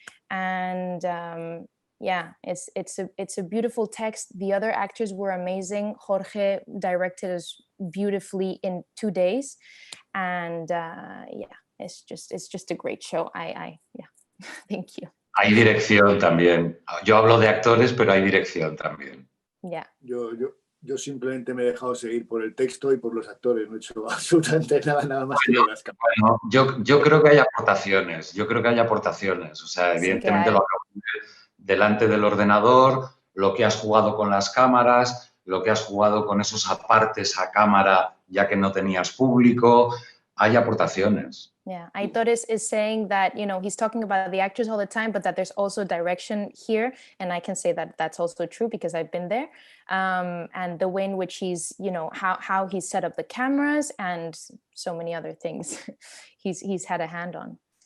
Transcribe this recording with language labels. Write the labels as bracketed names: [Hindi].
[English] And it's a beautiful text. The other actors were amazing. Jorge directed us beautifully in 2 days, and it's just a great show. Thank you. [Spanish] Hay dirección también. Yo hablo de actores, pero hay dirección también. [English] Yeah. [Spanish] Yo simplemente me he dejado seguir por el texto y por los actores. No he hecho absolutamente nada más que las cámaras. Bueno, yo creo que hay aportaciones. O sea, evidentemente lo acabo de ver delante del ordenador, lo que has jugado con las cámaras, lo que has jugado con esos apartes a cámara ya que no tenías público. Hay aportaciones. [English] Yeah, Aitor is saying that, he's talking about the actors all the time, but that there's also direction here. And I can say that that's also true because I've been there. And the way in which he's, how he set up the cameras and so many other things he's had a hand on.